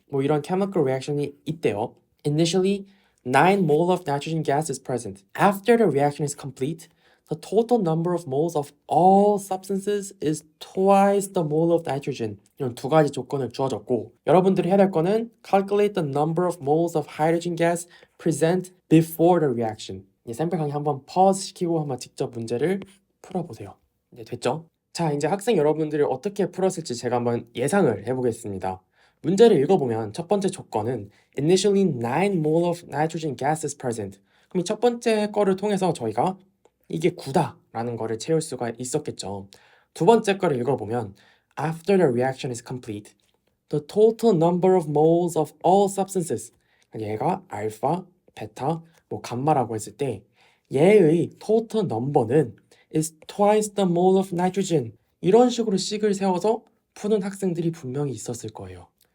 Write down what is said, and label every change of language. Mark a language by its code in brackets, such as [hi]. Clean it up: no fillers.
[ko] 뭐 이런 [en] chemical reaction [ko] 이 있대요. [en] Initially, 9 mole of nitrogen gas is present. After the reaction is complete, the total number of moles of all substances is twice the mole of nitrogen. [ko] 이런 두 가지 조건을 주어졌고 여러분들이 해야 될 거는 [en] calculate the number of moles of hydrogen gas present before the reaction. [ko] 이 샘플 강의 한번 pause 시키고 한번 직접 문제를 풀어보세요. 네, 됐죠? 자, 이제 학생 여러분들이 어떻게 풀었을지 제가 한번 예상을 해보겠습니다. 문제를 읽어보면 첫 번째 조건은 [en] initially 9 mole of nitrogen gas is present. [ko] 그럼 이 첫 번째 거를 통해서 저희가 이게 9다라는 거를 채울 수가 있었겠죠. [en] 두 번째 거를 읽어보면 After the reaction is complete, the total number of moles of all substances [ko] 얘가 알파, 베타, 뭐 감마라고 했을 때 얘의 [en] total number는 is twice the mole of nitrogen [ko] 이런 식으로 식을 세워서 푸는 학생들이 분명히 있었을 거예요.